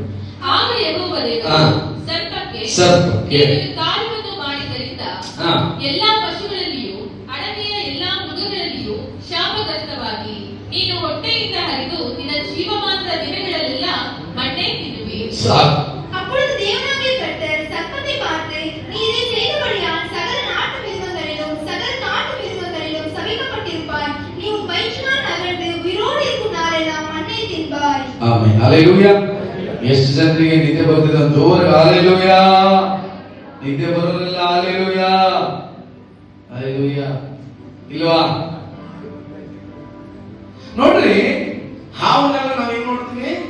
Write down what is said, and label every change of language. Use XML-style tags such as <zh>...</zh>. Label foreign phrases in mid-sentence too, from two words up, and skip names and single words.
<kn>ಆಗ ಯೆಹೋವ ದೇವರು ಸರ್ಪಕ್ಕೆ ನೀನು ಕಾರ್ಯವನ್ನು ಮಾಡಿದ್ದರಿಂದ ಎಲ್ಲಾ ಪಶುಗಳಲ್ಲಿಯೂ ಅಡವಿಯ ಎಲ್ಲಾ ಮೃಗಗಳಲ್ಲಿಯೂ ಶಾಪಗ್ರಸ್ತವಾಗಿ ನೀನು ಹೊಟ್ಟೆಯಿಂದ ಹರಿದು ನಿನ್ನ ಜೀವಮಾನದ ದಿನಗಳಲ್ಲೆಲ್ಲ ಮಣ್ಣೇ ತಿನ್ನುವಿ.</kn> <ta>அப்பொழுது தேவனாகிய கர்த்தர் சர்ப்பத்தை பார்த்து, நீ இதை செய்தபடியால் சகல நாட்டு மிருகங்களிலும் சகல காட்டு மிருகங்களிலும் சபிக்கப்பட்டிருப்பாய். நீ உன் வயிற்றினால் நகர்ந்து உயிரோடு இருக்கும் நாளெல்லாம் மண்ணை தின்பாய்.</ta> <kn>ಆಮೆನ್. ಹಲ್ಲೆಲೂಯಾ. ಎಷ್ಟು ಜನರಿಗೆ ನಿದ್ದೆ ಬರ್ತಿದೆ? ಜೋರಾಗಿ ಹಲ್ಲೆಲೂಯಾ. ನಿದ್ದೆ ಬರೋದಿಲ್ಲ. ಹಲ್ಲೆಲೂಯಾ. ಹಲ್ಲೆಲೂಯಾ. ಇಲ್ವಾ? ನೋಡ್ರಿ, ಹಾವನ್ನೆಲ್ಲ ನಾವೇನ್ ನೋಡ್ತೀವಿ?</kn>